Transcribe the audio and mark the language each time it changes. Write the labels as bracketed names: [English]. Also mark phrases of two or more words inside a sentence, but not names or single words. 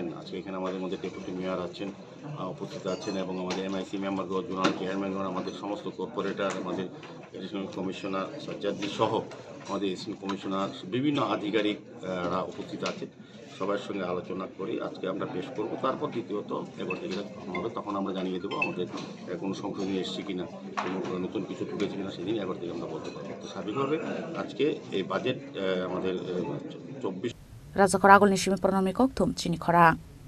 [Bangla] আজকে এখানে আমাদের মধ্যে ডেপুটি মেয়র আছেন, উপস্থিত আছেন এবং আমাদের এমআইসি মেম্বারগণ, জোনাল চেয়ারম্যানগণ, আমাদের সমস্ত কর্পোরেটর, আমাদের এডিশনাল কমিশনার সাজ্জাদজি সহ আমাদের এসিস্ট্যান্ট কমিশনার, বিভিন্ন আধিকারিকরা উপস্থিত আছেন। সবার সঙ্গে আলোচনা করি আজকে আমরা পেশ করব। তারপর দ্বিতীয়ত এবার থেকে যখন হবে তখন আমরা জানিয়ে দেবো আমাদের কোনো সংশোধনী এসছে কিনা, কোনো নতুন কিছু ঢুকেছে কিনা, সেদিন এবার থেকে আমরা বলতে পারবো। তো স্বাভাবিকভাবে আজকে এই বাজেট আমাদের 24 [Kok Borok] Razakora agulni shimi pronomi kok tum chini khora.